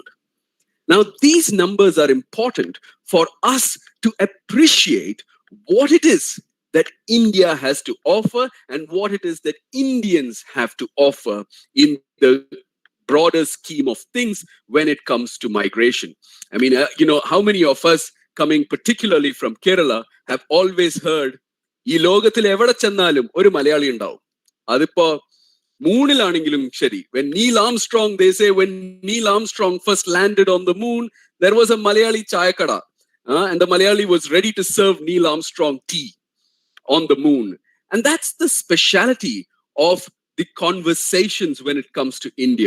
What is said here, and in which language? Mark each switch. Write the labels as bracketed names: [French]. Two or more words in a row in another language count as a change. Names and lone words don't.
[English] Now, these numbers are important for us to appreciate what it is that India has to offer and what it is that Indians have to offer in the broader scheme of things when it comes to migration. I mean, how many of us coming particularly from Kerala have always heard, [Malayalam] "ഈ ലോകത്തിൽ എവിടെ ചെന്നാലും ഒരു മലയാളി ഉണ്ടാവും." അതിപ്പോ മൂണിലാണെങ്കിലും ശരി. [English] When Neil Armstrong, they say when Neil Armstrong first landed on the moon, there was a Malayali chayakada. And the Malayali was ready to serve Neil Armstrong tea on the moon. And that's the speciality of the conversations when it comes to India.